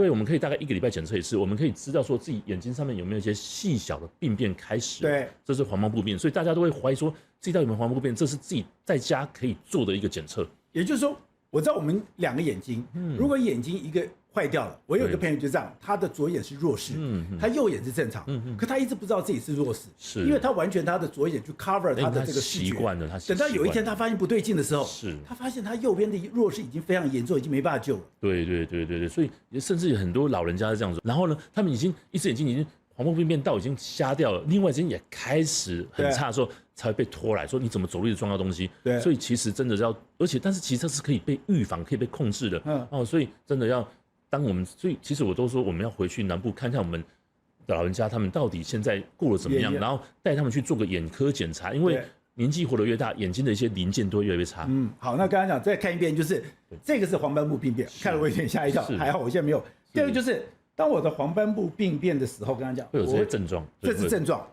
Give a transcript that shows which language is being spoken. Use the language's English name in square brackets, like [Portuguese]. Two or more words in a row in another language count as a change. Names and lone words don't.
[Chinese] 对，我們可以大概1個禮拜檢測一次，我們可以知道說自己眼睛上面有沒有一些細小的病變開始。對，這是黃斑部病變，所以大家都會懷疑說自己到底有沒有黃斑部病變，這是自己在家可以做的一個檢測。也就是說，我知道我們兩個眼睛，如果眼睛一個壞掉了，我有一個朋友就這樣，他的左眼是弱視，他右眼是正常，可他一直不知道自己是弱視，是因為他完全他的左眼去 cover 他的這個視觉，習慣了，他等到有一天他發現不對勁的時候，他發現他右邊的弱視已經非常嚴重，已經沒辦法救了。对，所以甚至有很多老人家是這樣子，然後呢，他們已經一只眼睛已经黄斑部病变到已經瞎掉了，另外一隻眼也開始很差的時候，才會被拖來說你怎麼走路一直撞到東西。對，所以其實真的要，但是其實這是可以被預防、可以被控制的。所以真的要，所以其實我都說我們要回去南部看看我們的老人家，他們到底現在過得怎麼樣，然後帶他們去做個眼科檢查，因為年紀活得越大，眼睛的一些零件都會越來越差。好，那剛剛講再看一遍，就是這個是黃斑部病變，看了我有點嚇一跳，還好我現在沒有。第二個就是當我的黃斑部病變的時候，跟他講會有這些症狀，這是症狀，